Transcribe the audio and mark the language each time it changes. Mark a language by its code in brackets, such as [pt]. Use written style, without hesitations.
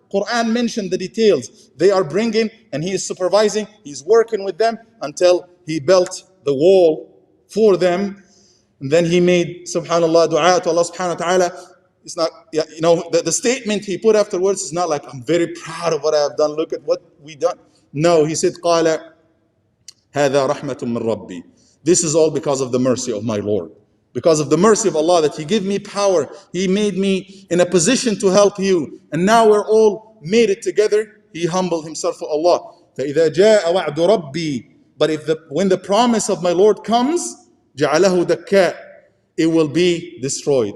[en] Quran mentioned the details. They are bringing, and he is supervising, he's working with them until he built the wall for them. And then he made, subhanAllah, dua to Allah subhanahu wa ta'ala. It's not, the statement he put afterwards is not like, I'm very proud of what I have done, look at what we done. No, he said, [ar] قال هذا رحمة من ربي. [en] This is all because of the mercy of my Lord. Because of the mercy of Allah, that He gave me power. He made me in a position to help you. And now we're all made it together. He humbled himself for Allah. [ar] فإذا جاء وعد ربي, [en] but when the promise of my Lord comes, [ar] جعله دكاء, [en] it will be destroyed.